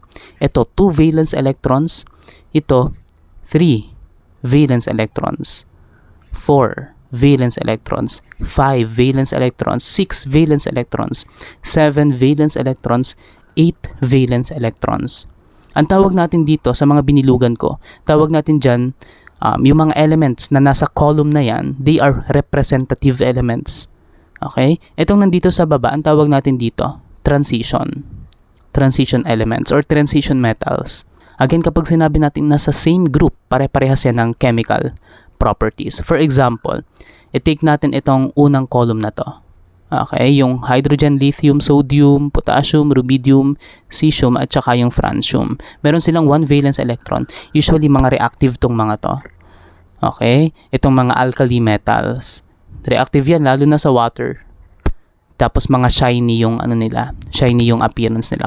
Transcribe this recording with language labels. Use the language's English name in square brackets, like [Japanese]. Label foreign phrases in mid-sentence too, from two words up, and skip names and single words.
[English] Ito, 2 valence electrons. Ito, 3 valence electrons. 4 valence electrons, 5 valence electrons, 6 valence electrons, 7 valence electrons, 8 valence electrons. [Filipino] Ang tawag natin dito sa mga binilugan ko, tawag natin dyan, yung mga elements na nasa column na yan, [English] they are representative elements. Okay? [Filipino] Itong nandito sa baba, ang tawag natin dito, transition. [English] Transition elements or transition metals. [Filipino] Again, kapag sinabi natin nasa [English] same group, [Filipino] pare-parehas yan ng [English] chemical properties. For example, [Filipino] i-take natin itong unang column na to. Okay, yung hydrogen, lithium, sodium, potassium, rubidium, cesium, at saka yung francium. Meron silang 1 [English] valence electron. [Filipino] Usually, mga reactive tong mga to. Okay, itong mga [English] alkali metals. [Filipino] Reactive yan, lalo na sa water. Tapos, mga shiny yung ano nila, shiny yung appearance nila.